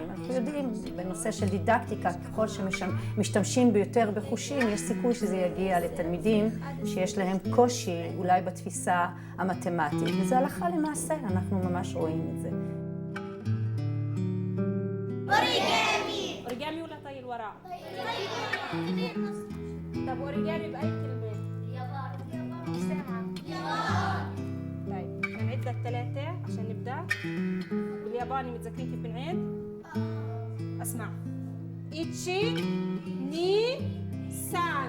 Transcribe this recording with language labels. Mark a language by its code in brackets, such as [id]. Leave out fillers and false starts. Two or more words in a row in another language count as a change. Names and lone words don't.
[he] אנחנו יודעים, בנושא של דידקטיקה, ככל שמשתמשים ביותר בחושים, יש סיכוי שזה יגיע לתלמידים שיש להם קושי אולי בתפיסה המתמטית. וזה הלכה למעשה, אנחנו ממש רואים את זה. אוריגאמי! [ar] אוריגאמי ولا طي الورق؟ طب أوريجامي بأي كلمة؟ طيب هنعد للثلاثة عشان نبدأ. بالياباني متذكرين كيف بنعد؟ [ja] اسمع. いち に さん.